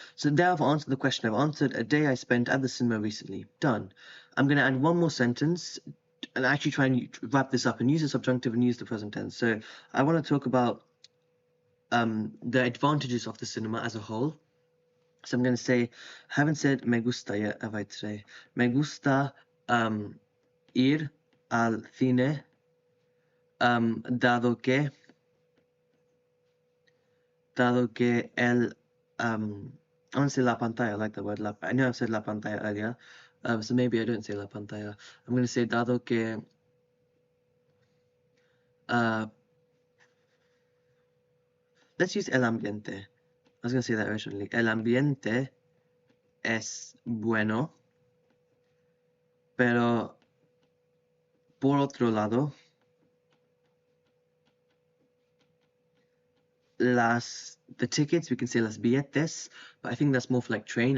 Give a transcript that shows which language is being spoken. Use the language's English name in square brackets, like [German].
[English] So there I've answered the question. I've answered a day I spent at the cinema recently. Done. I'm going to add one more sentence and actually try and wrap this up and use the subjunctive and use the present tense. So I want to talk about the advantages of the cinema as a whole. So I'm going to say, haven't said [Spanish] me gusta [English] yet, have I today? [Spanish] Me gusta ir al cine, dado que el [English] I want to say [Spanish] la pantalla. [English] I like the word la. I know I've said la pantalla earlier, so maybe I don't say la pantalla. I'm going to say dado que let's use el ambiente. I was going to say that originally. [Spanish] El ambiente es bueno, pero por otro lado, [English] the tickets, we can say las billetes, but I think that's more for like train.